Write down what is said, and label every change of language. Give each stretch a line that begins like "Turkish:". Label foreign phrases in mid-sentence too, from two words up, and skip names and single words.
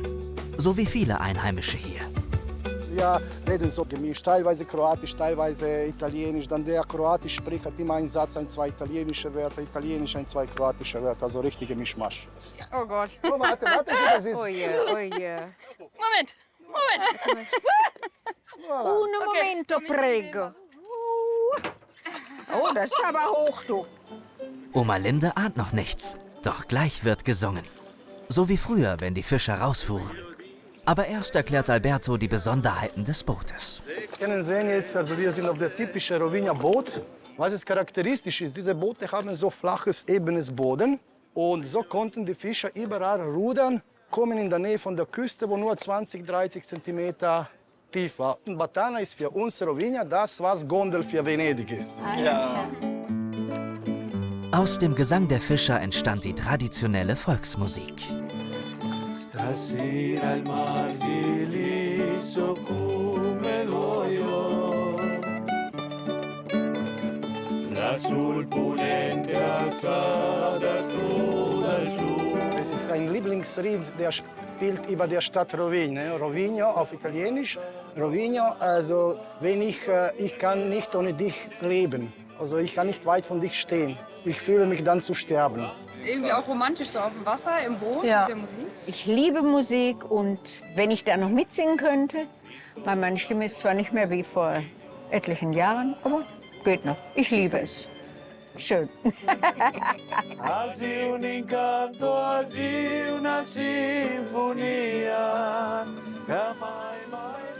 German: So wie viele Einheimische hier. Wir reden so gemischt, teilweise Kroatisch, teilweise Italienisch. Dann der Kroatisch spricht, hat immer einen Satz, zwei italienische Wörter, Italienisch, zwei kroatische Wörter, also richtige Mischmasch. Oh Gott. Oh, warte, das ist... Oh je. Moment.
Italian: Un momento, prego.
German: Oh, das ist aber hoch, du. Oma Linde ahnt noch nichts, doch gleich wird gesungen. So wie früher, wenn die Fischer rausfuhren. Aber erst erklärt Alberto die Besonderheiten des Bootes. Sie können sehen jetzt, also wir sind auf der typischen Rovinja Boot. Was ist charakteristisch ist, diese Boote haben so flaches, ebenes Boden. Und so konnten die Fischer überall rudern, kommen in der Nähe von der Küste, wo nur 20, 30 Zentimeter tief war. Und Batana ist für uns Rovinja das, was Gondel für Venedig ist. Ja. Aus dem Gesang der Fischer entstand die traditionelle Volksmusik.
Italian: Stasera il mar so come l'olio, la sul ponente assada toda su.
German: Es ist ein Lieblingslied, der spielt über der Stadt Rovigno. Rovigno auf Italienisch. Rovigno, also wenn ich kann nicht ohne dich leben. Also ich kann nicht weit von dich stehen. Ich fühle mich dann zu sterben. Irgendwie auch romantisch so auf dem Wasser, im Boot Ja. mit der Musik. Ich liebe Musik und wenn ich da noch mitsingen könnte, weil meine Stimme ist zwar nicht mehr wie vor etlichen Jahren, aber geht noch. Ich liebe es. Schön.
Italian: Quasi un incanto, quasi una sinfonia, che mai, mai